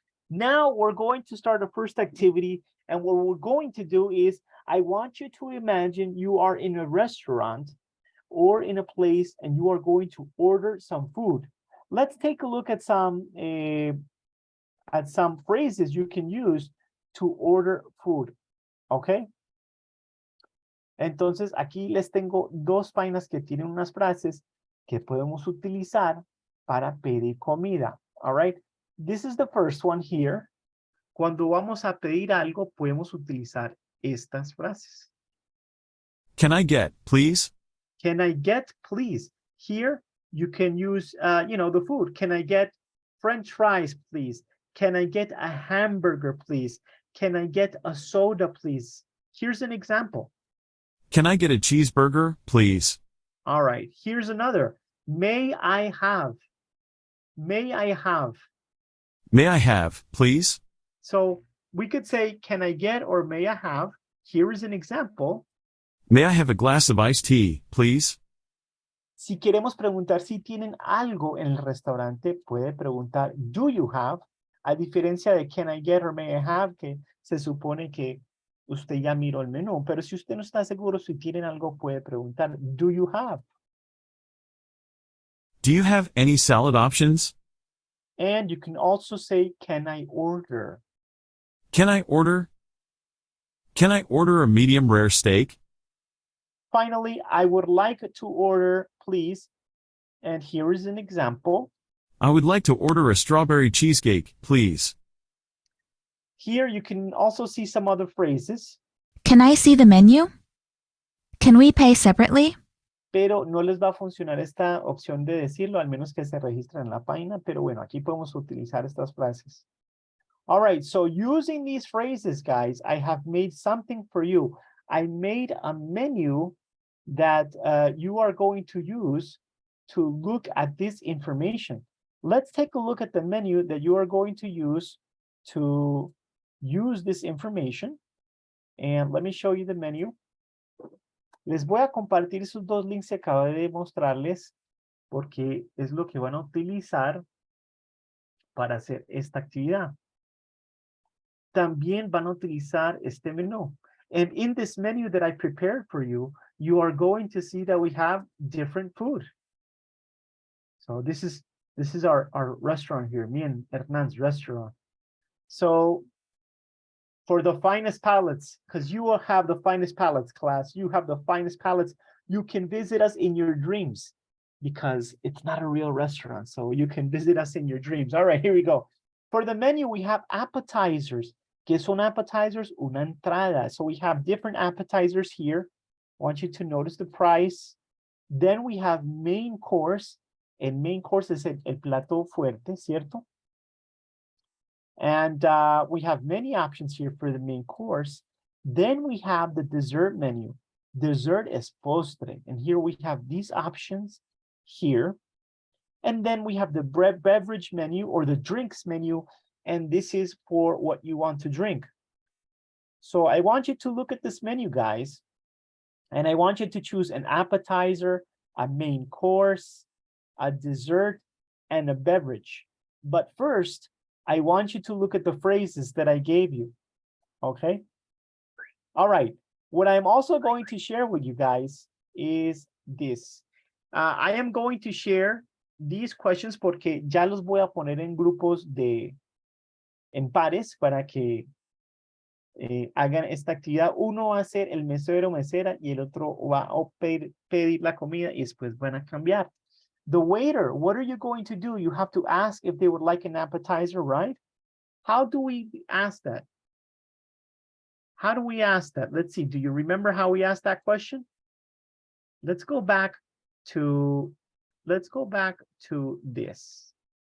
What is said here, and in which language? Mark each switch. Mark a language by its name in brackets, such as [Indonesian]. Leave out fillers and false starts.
[English] Now we're going to start a first activity. And what we're going to do is, I want you to imagine you are in a restaurant or in a place and you are going to order some food. Let's take a look at some phrases you can use to order food. Okay. [Spanish] Entonces, aquí les tengo 2 páginas que tienen unas frases que podemos utilizar para pedir comida. [English] All right. This is the first one here. [Spanish] Cuando vamos a pedir algo, podemos utilizar estas frases. [English] Can I get, please? Can I get, please? Here, you can use, the food. Can I get French fries, please? Can I get a hamburger, please? Can I get a soda, please? Here's an example. Can I get a cheeseburger, please? All right, here's another. May I have? May I have? May I have, please? So we could say, can I get or may I have? Here is an example. May I have a glass of iced tea, please? [Spanish] Si queremos preguntar si tienen algo en el restaurante, puede preguntar, [English] do you have? [Spanish] A diferencia de [English] can I get or may I have, [Spanish] que se supone que usted ya miró el menú. Pero si usted no está seguro si tienen algo, puede preguntar, [English] do you have? Do you have any salad options? And you can also say, can I order? Can I order? Can I order a medium rare steak? Finally, I would like to order, please. And here is an example. I would like to order a strawberry cheesecake, please. Here you can also see some other phrases. Can I see the menu? Can we pay separately? [Spanish] Pero no les va a funcionar esta opción de decirlo, al menos que se registren en la página. Pero bueno, aquí podemos utilizar estas frases. [English] All right, so using these phrases, guys, I have made something for you. I made a menu that you are going to use to look at this information. Let's take a look at the menu that you are going to use this information. And let me show you the menu. [Spanish] Les voy a compartir esos 2 links que acabo de mostrarles porque es lo que van a utilizar para hacer esta actividad. También van a utilizar este menú. [English] And in this menu that I prepared for you, you are going to see that we have different food. So this is our restaurant here, me and Hernan's restaurant. So for the finest palates, because you will have the finest palates, class, you have the finest palates, you can visit us in your dreams because it's not a real restaurant. So you can visit us in your dreams. All right, here we go. For the menu, we have appetizers. [Spanish] ¿Qué son appetizers? Una entrada. [English] So we have different appetizers here. I want you to notice the price. Then we have main course. [Spanish] El main course es el plato fuerte, ¿cierto? [English] And we have many options here for the main course. Then we have the dessert menu. [Spanish] Dessert es postre. [English] And here we have these options here. And then we have the beverage menu or the drinks menu. And this is for what you want to drink. So I want you to look at this menu, guys. And I want you to choose an appetizer, a main course, a dessert, and a beverage. But first, I want you to look at the phrases that I gave you, okay? All right, what I'm also going to share with you guys is this. I am going to share these questions [Spanish] porque ya los voy a poner en grupos en pares para que hagan esta actividad. Uno va a ser el mesero o mesera y el otro va a pedir la comida y después van a cambiar. [English] The waiter, what are you going to do? You have to ask if they would like an appetizer, right? How do we ask that? How do we ask that? Let's see. Do you remember how we asked that question? Let's go back to this.